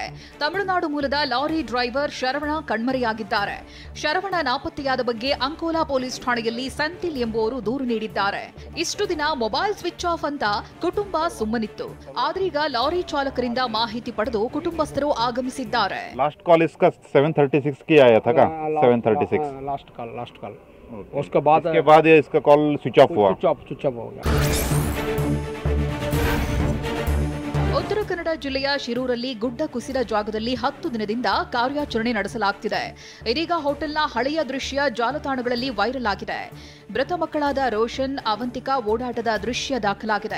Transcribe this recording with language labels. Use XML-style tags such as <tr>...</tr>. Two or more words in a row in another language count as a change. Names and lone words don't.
<kn>ತಮಿಳುನಾಡು ಮೂಲದ</kn> <en>lorry driver</en> <kn>ಶರವಣ ಕಣ್ಮರೆಯಾಗಿದ್ದಾರೆ. ಶರವಣ ನಾಪತ್ತೆಯಾದ ಬಗ್ಗೆ ಅಂಕೋಲಾ ಪೊಲೀಸ್ ಠಾಣೆಯಲ್ಲಿ ಸೆಂಥಿಲ್ ಎಂಬುವರು ದೂರು ನೀಡಿದ್ದಾರೆ. ಇಷ್ಟು ದಿನ</kn> <en>mobile switch off</en> <kn>ಅಂತ ಕುಟುಂಬ ಸುಮ್ಮನಿತ್ತು. ಆದ್ರೀಗ ಲಾರಿ ಚಾಲಕರಿಂದ ಮಾಹಿತಿ ಪಡೆದು ಕುಟುಂಬಸ್ಥರು ಆಗಮಿಸಿದ್ದಾರೆ.</kn> <en>last call</en> <hi>इसका 7:36 की आया था का 7:36</hi> <en>last call</en> <hi>उसके बाद इसका</hi> <en>call switch off</en> <hi>हुआ हो गया.</hi> <kn>ಉತ್ತರ ಕನ್ನಡ ಜಿಲ್ಲೆಯ ಶಿರೂರಲ್ಲಿ ಗುಡ್ಡ ಕುಸಿದ ಜಾಗದಲ್ಲಿ 10 ದಿನದಿಂದ ಕಾರ್ಯಾಚರಣೆ ನಡೆಸಲಾಗುತ್ತಿದೆ. ಇದೀಗ ಹೋಟೆಲ್ನ ಹಳೆಯ ದೃಶ್ಯ ಜಾಲತಾಣಗಳಲ್ಲಿ ವೈರಲ್ ಆಗಿದೆ. ಮೃತ ಮಕ್ಕಳಾದ ರೋಷನ್, ಅವಂತಿಕಾ ಓಡಾಟದ ದೃಶ್ಯ ದಾಖಲಾಗಿದೆ.</kn>